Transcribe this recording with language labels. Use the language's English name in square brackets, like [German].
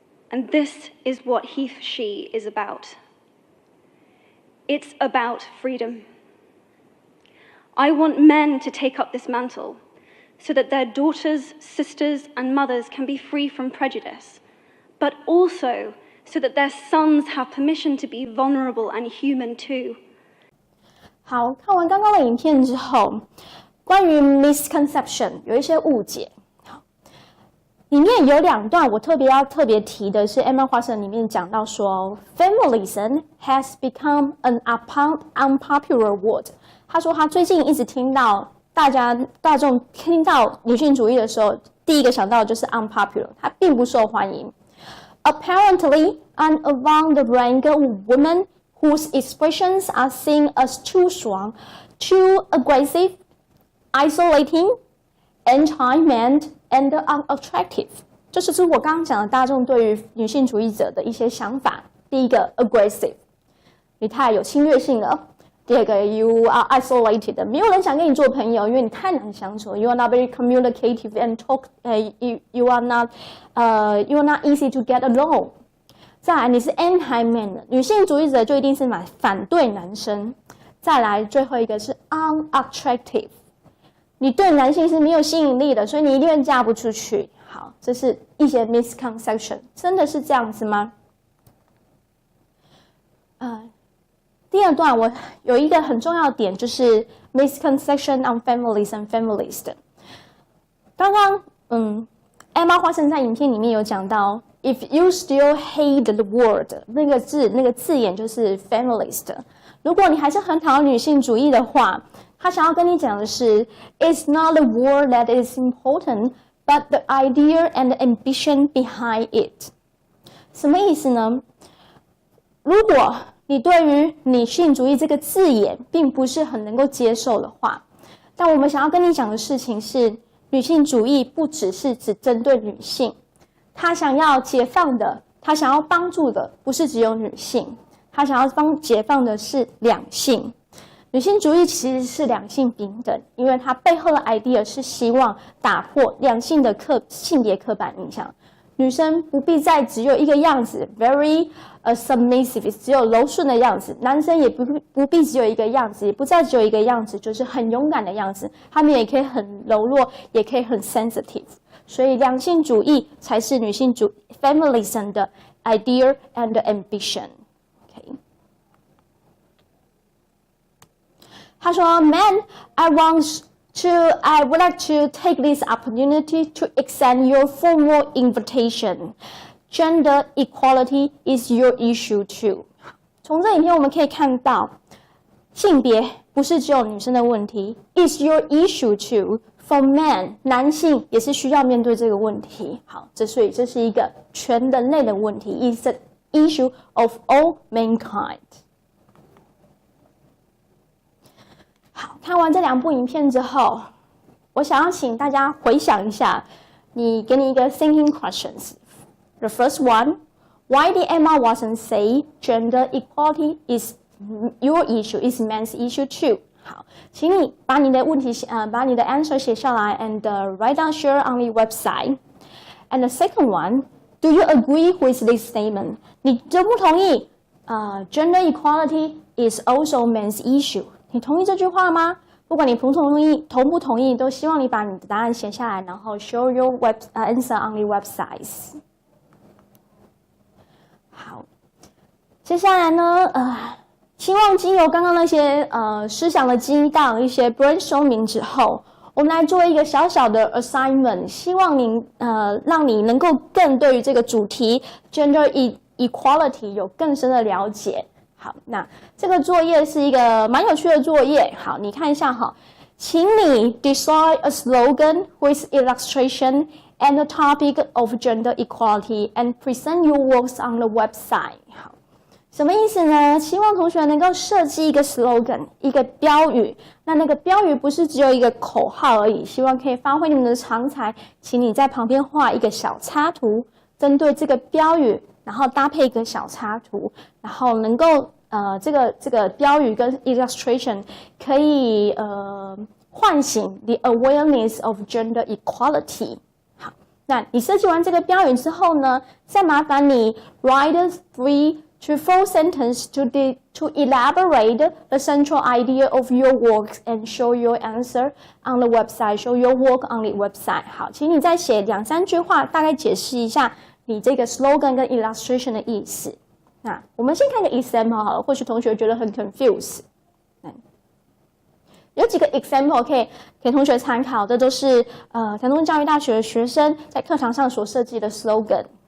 [English] And this is what He for She is about. It's about freedom. I want men to take up this mantle so that their daughters, sisters, and mothers can be free from prejudice, but also so that their sons have permission to be vulnerable and human too. [Chinese] 好，看完刚刚的影片之后，关于 misconception 有一些误解。好，里面有两段我特别提的是 Emma Watson 里面讲到说 ， [English] feminism has become an unpopular word。 [Chinese] 他说他最近一直听到大众听到女性主义的时候，第一个想到的就是 unpopular， 它并不受欢迎。 [English] Apparently, and among the rank of women whose expressions are seen as too strong, too aggressive, isolating, anti-man, and unattractive， [Chinese] 这就是我刚刚讲的大众对于女性主义者的一些想法。第一个 aggressive， 你太有侵略性了。第二个 [English] you are isolated， [Chinese] 没有人想跟你做朋友，因为你太难相处。 [English] You are not very communicative and you are not easy to get along。 [Chinese] 再来，你是 anti-man 的，女性主义者就一定是反对男生。再来，最后一个是 unattractive， 你对男性是没有吸引力的，所以你一定会嫁不出去。好，这是一些 misconception， 真的是这样子吗？第二段我有一个很重要的点，就是 [English] misconception on feminism feminist。 [Chinese] 刚刚Emma Watson 在影片里面有讲到 ， [English] if you still hate the word， [Chinese] 那个字眼就是 feminist。如果你还是很讨厌女性主义的话，他想要跟你讲的是 ， [English] it's not the word that is important, but the idea and the ambition behind it。 [Chinese] 什么意思呢？如果你对于女性主义这个字眼并不是很能够接受的话，但我们想要跟你讲的事情是，女性主义不只针对女性，她想要解放的，她想要帮助的不是只有女性，她想要解放的是两性。女性主义其实是两性平等，因为它背后的 idea 是希望打破两性的性别刻板印象。女生不必再只有一个样子 ， [English] very submissive， [Chinese] 只有柔顺的样子；男生也不必只有一个样子，也不再只有一个样子，就是很勇敢的样子。他们也可以很柔弱，也可以很 sensitive。所以，两性主义才是女性feminism 的 [English] idea and ambition。 Okay. 他说 ，Man, I would like to take this opportunity to extend your formal invitation. Gender equality is your issue too. [Chinese] 从这影片我们可以看到，性别不是只有女生的问题 ， [English] is your issue too For men， [Chinese] 男性也是需要面对这个问题。好，所以这是一个全人类的问题 ， [English] is the issue of all mankind。 [Chinese] 好，看完这2部影片之后，我想要请大家回想一下，给你一个 [English] thinking questions。 The first one, why did Emma Watson say gender equality is your issue, is men's issue too? [Chinese] 好，请你把你的问题把你的 answer 写下来 [English] and write down share on the website. And the second one, do you agree with this statement? [Chinese] 你同不同意 [English] gender equality is also men's issue? [Chinese] 你同意这句话吗？不管你同不同意，都希望你把你的答案写下来，然后 [English] show your answer on the websites. [Chinese] 好，接下来呢，希望经由刚刚那些思想的激荡，一些 brainstorming 之后，我们来做一个小小的 assignment， 希望您让你能够更对于这个主题 gender equality 有更深的了解。好，那这个作业是一个蛮有趣的作业。好，你看一下哈，请你 [English] design a slogan with illustration and the topic of gender equality and present your works on the website. [Chinese] 好，什么意思呢？希望同学能够设计一个 slogan， 一个标语。那个标语不是只有一个口号而已，希望可以发挥你们的长才，请你在旁边画一个小插图，针对这个标语，然后搭配一个小插图，然后能够这个标语跟 illustration 可以唤醒 [English] the awareness of gender equality。 [Chinese] 好，那你设计完这个标语之后呢，再麻烦你 [English] write 3 to 4 sentences to elaborate the central idea of your work and show your answer on the website. Show your work on the website. [Chinese] 好，请你再写2、3句话，大概解释一下你这个 slogan 跟 illustration 的意思。那我们先看一个 example 好了，或许同学觉得很 confused。有几个 example 可以给同学参考，这都是台东教育大学的学生在课堂上所设计的 slogan。